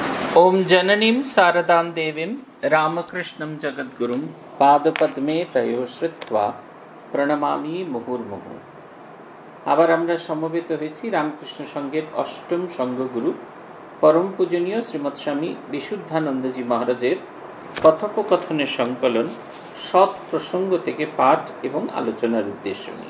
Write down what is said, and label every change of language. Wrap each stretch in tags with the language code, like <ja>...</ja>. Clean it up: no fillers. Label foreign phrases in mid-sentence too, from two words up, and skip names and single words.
<sa>ओम जननीं शारदां देवीं रामकृष्णं जगद्गुरुं पादपद्मे तयो श्रुत्वा প্রণমামি মুহুর্মুহু।</sa> <bn>আবার আমরা সমবেত হয়েছি রামকৃষ্ণ সংঘের অষ্টম সংঘগুরু পরম পূজনীয় শ্রীমৎ স্বামী বিশুদ্ধানন্দজি মহারাজের কথোপকথনের সংকলন সৎ প্রসঙ্গ থেকে পাঠ এবং আলোচনার উদ্দেশ্য নিয়ে।</bn>